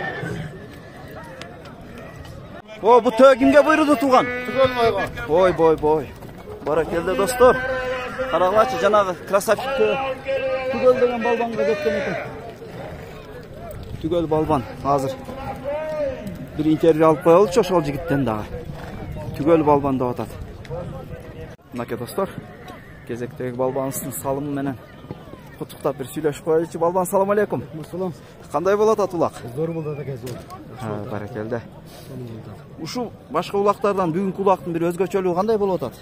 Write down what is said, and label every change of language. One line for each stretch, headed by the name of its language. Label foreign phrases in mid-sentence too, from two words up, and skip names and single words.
Kyrgyz: О, бу төө кимге буйруду тууган? Бой. Баракелде достор. Карагылачы, жанагы красавчик түгөл деген балбанга кеткен экен. Түгөл балбан азыр бир интервью алып коелучу ошол жигиттен дагы. Түгөл балбан деп атат. Мынакей достор, кезектеги балбаныбыздын салымы менен куттуктап бир сүйлөшүп коелучу. Балбан, салам алейкум. Салам. Кандай болот ат улак? Зор болот экен, зор. Баракелде. Ушул башка улактардан бүгүнкү улактын бир өзгөчөлүгү кандай болуп атат?